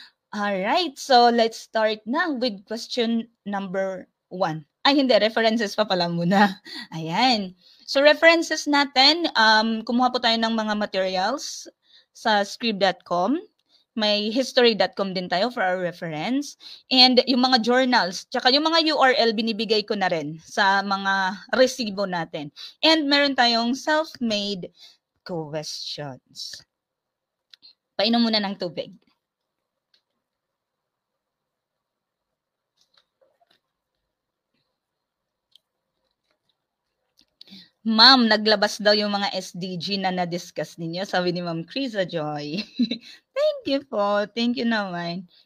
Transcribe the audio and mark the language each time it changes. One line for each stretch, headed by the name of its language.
English: Alright, so let's start na with question number 1.
Filipino: Ay, hindi, references pa pala muna. Ayan. So references natin, kumuha po tayo ng mga materials sa scrib.com. May history.com din tayo for our reference. And yung mga journals, tsaka yung mga URL binibigay ko na rin sa mga resibo natin. And meron tayong self-made questions. Painom muna ng tubig. Ma'am, naglabas daw yung mga SDG na na-discuss ninyo, sabi ni Ma'am Krisa Joy. Thank you po. Thank you naman.